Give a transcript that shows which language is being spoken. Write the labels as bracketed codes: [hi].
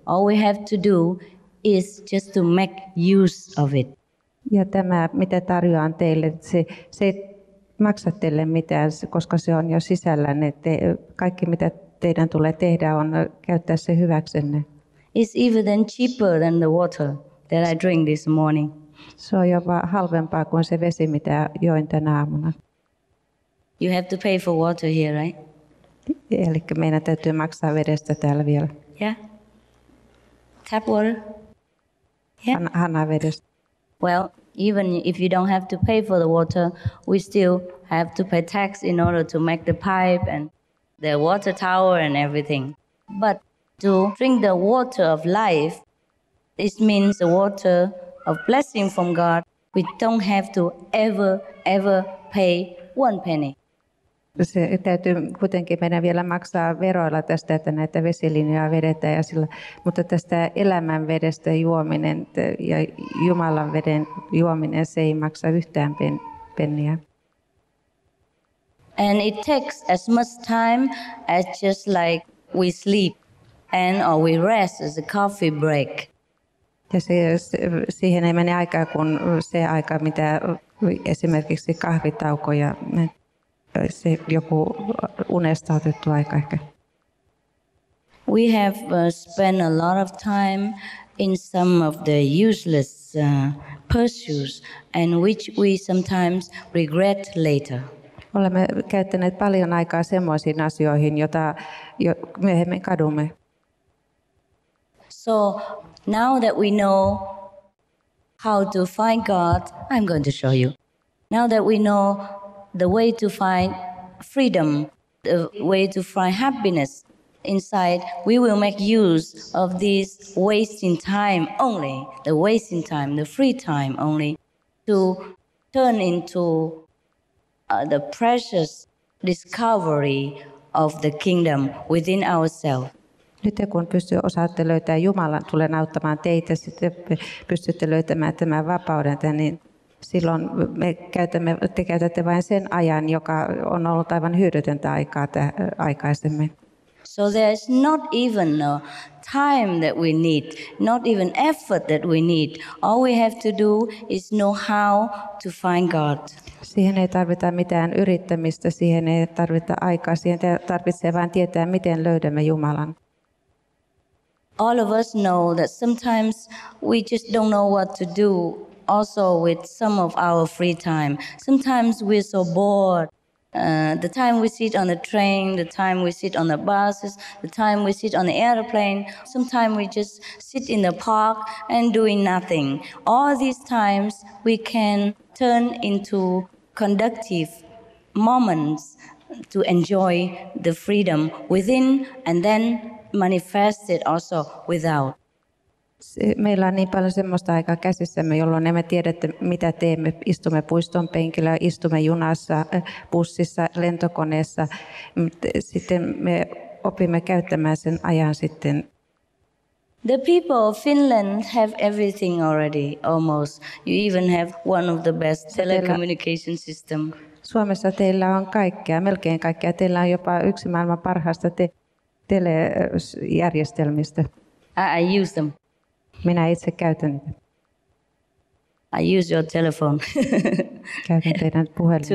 [en] All we have to do is just to make use of it. [fi] Ja tämä, mitä tarjoan teille, se ei maksa teille mitään, koska se on jo sisällänne. Kaikki, mitä teidän tulee tehdä, on käyttää se hyväksenne. [en] It's even cheaper than the water that I drink this morning. [fi] Se on jopa halvempaa kuin se vesi, mitä join tänä aamuna. [en] You have to pay for water here, right? [fi] Eli meidän täytyy maksaa vedestä täällä vielä. [en] Yeah. Tap water. Yeah. [fi] Hanavedestä. [en] Well, even if you don't have to pay for the water, we still have to pay tax in order to make the pipe and the water tower and everything. But to drink the water of life, it means the water of blessing from God. We don't have to ever pay one penny. [fi] Se täytyy kuitenkin meidän vielä maksaa veroilla tästä, että näitä vesilinjoja vedetään, mutta tästä elämän vedestä juominen ja Jumalan veden juominen, se ei maksa yhtään penniä. [en] And it takes as much time as just like we sleep or we rest as a coffee break. [fi] Ja siihen ei mene aikaa kuin se aika, mitä esimerkiksi kahvitauko ja se joku unesta otettu aika ehkä. [en] We have spent a lot of time in some of the useless pursuits and which we sometimes regret later. [fi] Olemme käyttäneet paljon aikaa semmoisiin asioihin, joita myöhemmin kadumme. [en] So now that we know how to find God, I'm going to show you. Now that we know the way to find freedom, the way to find happiness inside, we will make use of this wasting time only, the free time only, to turn into the precious discovery of the kingdom within ourselves. [fi] Nyt kun osaatte löytää Jumalan, tulen auttamaan teitä, sitten pystytte löytämään tämän vapauden, niin silloin te käytätte vain sen ajan, joka on ollut aivan hyödytöntä aikaa aikaisemmin. [en] So there is not even a time that we need, not even effort that we need. All we have to do is know how to find God. [fi] Siihen ei tarvita mitään yrittämistä, siihen ei tarvita aikaa, siihen tarvitsee vain tietää, miten löydämme Jumalan. [en] All of us know that sometimes we just don't know what to do also with some of our free time. Sometimes we're so bored. The time we sit on the train, the time we sit on the buses, the time we sit on the airplane, sometimes we just sit in the park and doing nothing. All these times we can turn into conductive moments to enjoy the freedom within and then manifest it also without. [fi] Meillä on niin paljon semmoista aikaa käsissämme, jolloin emme tiedä, mitä teemme. Istumme puiston penkillä, istumme junassa, bussissa, lentokoneessa. Sitten me opimme käyttämään sen ajan sitten. [en] The people of Finland have everything already, almost. You even have one of the best telecommunication system. [fi] Suomessa teillä on kaikkea, melkein kaikkea. Teillä on jopa yksi maailman parhaista telejärjestelmistä. [en] I use them. [fi] Minä itse käytän niitä. [en] I use your telephone. [fi] Käytän teidän puhelinta.